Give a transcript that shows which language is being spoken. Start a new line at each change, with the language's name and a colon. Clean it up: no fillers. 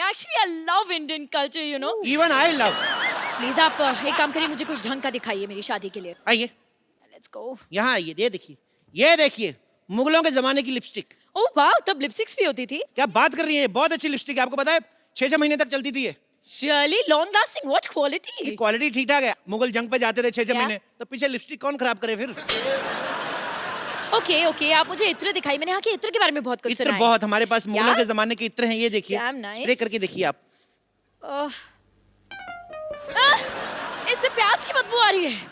English: Actually I love Indian culture, you know. Even I love.
Hindi: Please आप एक काम करिए, मुझे कुछ ढंग का दिखाइए मेरी शादी के लिए। आइए,
English: Let's go.
Hindi: यहाँ आइए, ये देखिए, ये देखिए, मुगलों के जमाने की लिपस्टिक। ओह वाह, तब लिपस्टिक्स भी होती थी? क्या बात कर रही है, बहुत अच्छी लिपस्टिक है। आपको पता है 6-6 महीने तक चलती थी ये।
English: Surely long lasting, what quality?
Hindi: Quality ठीक ठाक है। मुगल जंग पे जाते थे 6-6 क्या? महीने, तो पीछे लिपस्टिक कौन खराब करे फिर? ओके ओके, आप मुझे इत्र दिखाइए। मैंने यहाँ के इत्र के बारे में बहुत कुछ इत्र सुना है। बहुत, हमारे पास मुगलों
English: Yeah?
Hindi: के जमाने के इत्र हैं, ये देखिए।
English: Damn nice.
Hindi: स्प्रे करके देखिए आप। इससे प्याज की बदबू आ रही है।